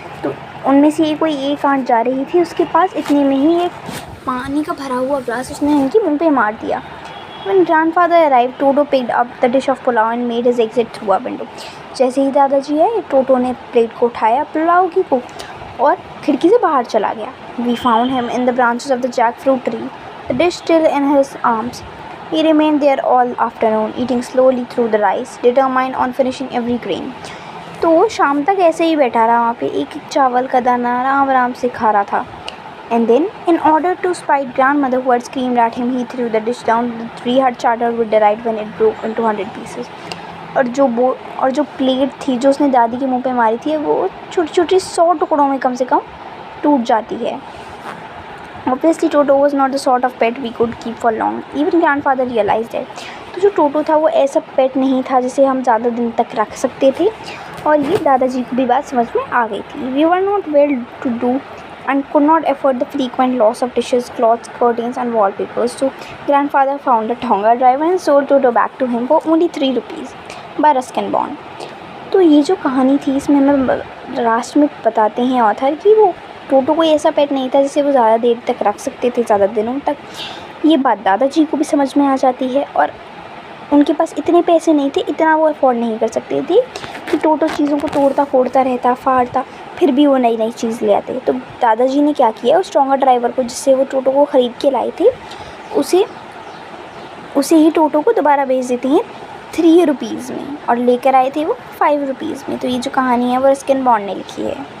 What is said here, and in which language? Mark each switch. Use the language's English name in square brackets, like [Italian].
[Hindi] तो उनमें से कोई एक आंट जा रही थी, उसके पास इतने में ही एक पानी का भरा हुआ ग्लास उसने उनके मुंह पे मार दिया। [English] When grandfather arrived, Toto picked up the dish of pulao and made his exit through a window. [Hindi] जैसे ही दादाजी आए, टोटो ने प्लेट को उठाया पुलाव की को और खिड़की से बाहर चला गया। [English] We found him in the branches of the jackfruit tree, the dish still in his arms. He remained there all afternoon, eating slowly through the rice, determined on finishing every grain. [Hindi] तो वो शाम तक ऐसे ही बैठा रहा वहाँ पे, एक एक चावल का दाना आराम आराम से खा रहा था। [English] And then, in order to spite grandmother who had screamed at him, he threw the dish down the tree had chattered with delight when it broke into 100 pieces. [Hindi] और जो प्लेट थी जो उसने दादी के मुंह पे मारी थी वो छोटी छोटी 100 टुकड़ों में कम से कम टूट जाती है। [English] Obviously, Toto was not the sort of pet we could keep for long. Even grandfather realized it. [Hindi] तो जो टोटो था वो ऐसा पेट नहीं था जिसे हम ज़्यादा दिन तक रख सकते थे, और ये दादाजी को भी बात समझ में आ गई थी। [English] We were not well to do and could not afford the frequent loss of dishes, cloths, curtains and wallpapers. So grandfather found a Tonga driver and sold Toto back to him for only 3 rupees by Ruskin Bond. [Hindi] तो ये जो कहानी थी इसमें हमें last में बताते हैं ऑथर कि वो टोटो कोई ऐसा पेट नहीं था जिसे वो ज़्यादा देर तक रख सकते थे, ज़्यादा दिनों तक। ये बात दादाजी को भी समझ में आ जाती है और उनके पास इतने पैसे नहीं थे, इतना वो अफोर्ड नहीं कर सकते थे कि टोटो चीज़ों को तोड़ता फोड़ता रहता, फाड़ता, फिर भी वो नई नई चीज़ ले आते। तो दादाजी ने क्या किया, उस टोंगा ड्राइवर को जिससे वो टोटो को ख़रीद के लाए थे उसे ही टोटो को दोबारा भेज देते हैं 3 रुपीज़ में, और लेकर आए थे वो 5 रुपीज़ में। तो ये जो कहानी है वो रस्किन बॉन्ड ने लिखी है।